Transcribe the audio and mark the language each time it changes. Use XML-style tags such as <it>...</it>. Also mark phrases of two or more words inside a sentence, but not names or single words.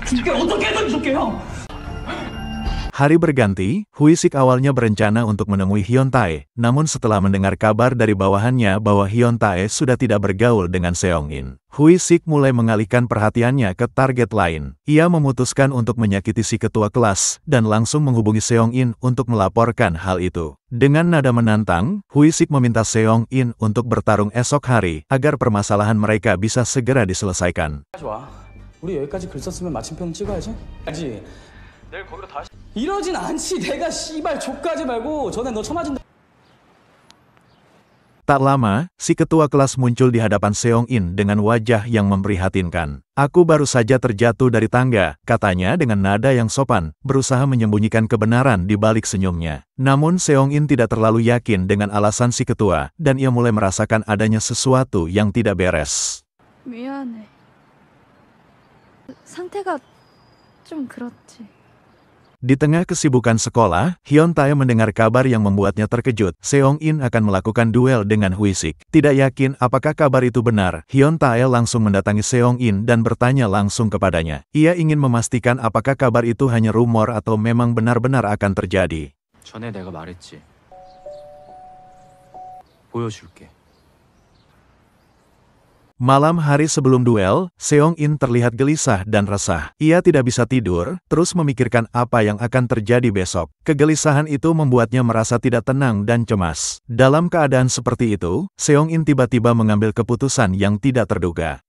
<id>Hari berganti, Hui-sik awalnya berencana untuk menemui Hyun Tae, namun setelah mendengar kabar dari bawahannya bahwa Hyun Tae sudah tidak bergaul dengan Seong-in, Hui-sik mulai mengalihkan perhatiannya ke target lain. Ia memutuskan untuk menyakiti si ketua kelas, dan langsung menghubungi Seong-in untuk melaporkan hal itu. Dengan nada menantang, Hui-sik meminta Seong-in untuk bertarung esok hari, agar permasalahan mereka bisa segera diselesaikan.</id> <ko>좋아. 우리 여기까지 글 썼으면 마침표는 찍어야지. 알지? 내일 거기로 다시. 이러진 않지. 내가 씨발 족가지 말고 전에 너 쳐맞은.</ko> <id>Tak lama, si ketua kelas muncul di hadapan Seong In dengan wajah yang memprihatinkan. Aku baru saja terjatuh dari tangga, katanya dengan nada yang sopan, berusaha menyembunyikan kebenaran di balik senyumnya. Namun Seong In tidak terlalu yakin dengan alasan si ketua, dan ia mulai merasakan adanya sesuatu yang tidak beres.</id> <ko>미안해. 상태가 좀 그렇지.</ko> <id>Di tengah kesibukan sekolah, Hyun Tae mendengar kabar yang membuatnya terkejut. Seong In akan melakukan duel dengan Hui Sik. Tidak yakin apakah kabar itu benar, Hyun Tae langsung mendatangi Seong In dan bertanya langsung kepadanya. Ia ingin memastikan apakah kabar itu hanya rumor atau memang benar-benar akan terjadi.</id> <ko>전에 내가 말했지. 보여줄게.</ko> <id>Malam hari sebelum duel, Seong In terlihat gelisah dan resah. Ia tidak bisa tidur, terus memikirkan apa yang akan terjadi besok. Kegelisahan itu membuatnya merasa tidak tenang dan cemas. Dalam keadaan seperti itu, Seong In tiba-tiba mengambil keputusan yang tidak terduga.</id>